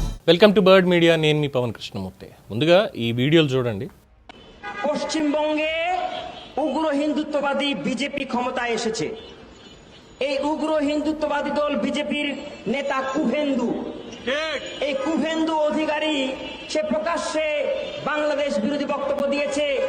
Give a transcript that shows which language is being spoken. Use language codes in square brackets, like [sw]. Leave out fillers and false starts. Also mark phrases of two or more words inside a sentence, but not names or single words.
[en] Welcome to Bird Media. [te] నేను మీ పవన్ కృష్ణమూర్తి. ముందుగా ఈ వీడియోలు చూడండి. [bn] পশ্চিমবঙ্গে উগ্র হিন্দুত্ববাদী বিজেপি ক্ষমতায় এসেছে। এই উগ্র হিন্দুত্ববাদী দল বিজেপির নেতা কুভেন্দু, এই কুভেন্দু অধিকারী সে প্রকাশ্যে বাংলাদেশ বিরোধী বক্তব্য দিয়েছে।